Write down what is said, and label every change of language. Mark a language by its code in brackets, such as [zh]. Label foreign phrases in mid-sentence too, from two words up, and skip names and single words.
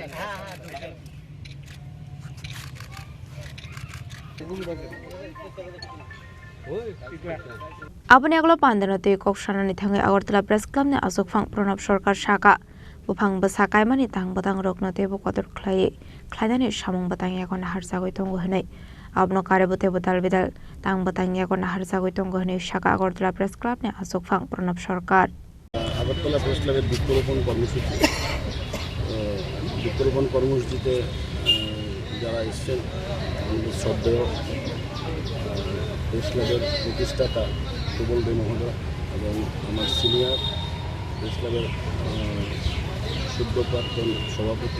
[trp] Aboni aglo pandano te kokshana ni thangai Agartala Press Club ni Buphang Pranab Sarkar Shaka Buphang Bwsa Kaimani tang badang rokno te bokotor khlaidani samung batang yakon harsagoi tongo hnai abno karebote bodal bidal tang batang yakon harsagoi tongo hnai Shaka Agartala Press Club ni Buphang Pranab Sarkar [bn] Agartala Press Club এর বৃক্ষরোপণ কর্মসূচি বৃক্ষরোপণ কর্মসূচিতে যারা এসেছেন আমাদের শ্রদ্ধেয় প্রেস ক্লাবের প্রতিষ্ঠাতা সুবল দে মহোদয় এবং আমার সিনিয়র প্রেস ক্লাবের শুদ্ধ প্রাক্তন সভাপতি